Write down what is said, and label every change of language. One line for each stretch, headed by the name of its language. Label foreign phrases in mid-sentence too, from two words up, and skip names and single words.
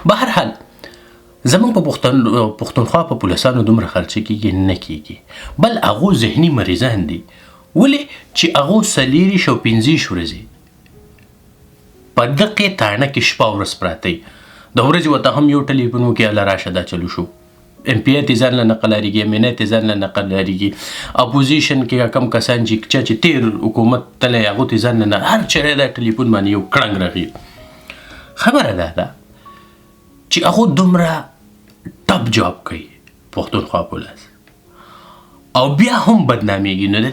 Pashto: به هر حال زموږ په پښتونخوا په پولیسانو دومره خرچه کېږي نه کېږي، بل هغو ذهني مریضان دي. ولې چې هغو 4 او 5 ورځې په دقې تاڼه کې شپه ورځ پراته وي د ورځې ورته هم یو ټلیفون وکړي هله راشه دا چلو شو ام پی ای ته ځان له نه قلاریږي ام این ای ته ځان له نه قلاریږي اپوزیشن کې کم کسان چې تیر حکومت تلی هغو ته ځان له نه هر چېرې دا ټلیفون باندې یو کړنګ رغي خبره دا ده چې هغو دومره
English: top job
Pashto: کوي پښتونخوا پولیس او بیا هم بدنامیږي نو د